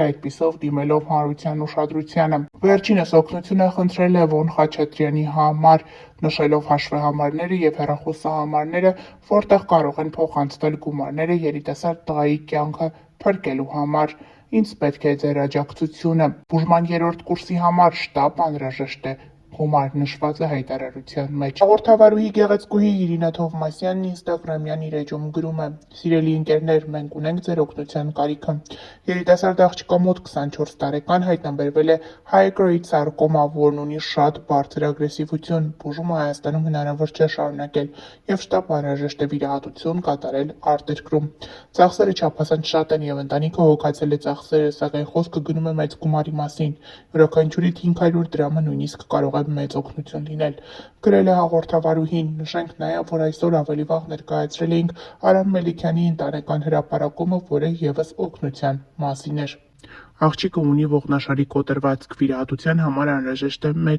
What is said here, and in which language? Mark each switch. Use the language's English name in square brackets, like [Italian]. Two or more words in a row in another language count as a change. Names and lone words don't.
[Armenian] այդպիսով դիմելով հանրության ուշադրությանը։ Վերջինս օգնություն է խնդրել Լևոն Խաչատրյանի համար, նշելով հաշվեհամարները եւ հեռախոսահամարները, որտեղ կարող են փոխանցվել գումարները երիտասարդ տղայի կյանքը փրկելու համար։ Ինձ պետք է ձեր աջակցությունը։ Բուժման 3-րդ կուրսի համար շտապ անհրաժեշտ է։ Գումար նշված է հայտարարության մեջ։ Հաղորդավարուհի գեղեցկուհի Իրինա Թովմասյանն ինստագրամյան իր էջում գրում է. «Սիրելի ընկերներ, մենք ունենք ձեր օգնության կարիքը։ Երիտասարդ աղջկա մոտ 24 տարեկան հայտնաբերվել է [English] high grade sarcoma, [Armenian] որն ունի շատ բարձր ագրեսիվություն։ Բուժումը Հայաստանում հնարավոր չէ շարունակել եւ շտապ անհրաժեշտ է վիրահատություն կատարել արտերկրում։ Ծախսերը չափազանց շատ են եւ ընտանիքը հոգացել է ծախսերը, սակայն խոսքը գնում է մեծ գումարի մասին։ Յուրաքանչյուրի 500 դրամը նույնիսկ կարող է մեծ օգնություն լինել», գրել է հաղորդավարուհին։ Նշենք նաև, որ այսօր ավելի վաղ ներկայացրել էինք Արամ Մելիքյանի ընտանեկան հրապարակումը, որը ևս օգնության մասին էր։ Աղջիկը ունի ողնաշարի կոտրվածք, վիրահատության համար անհրաժեշտ է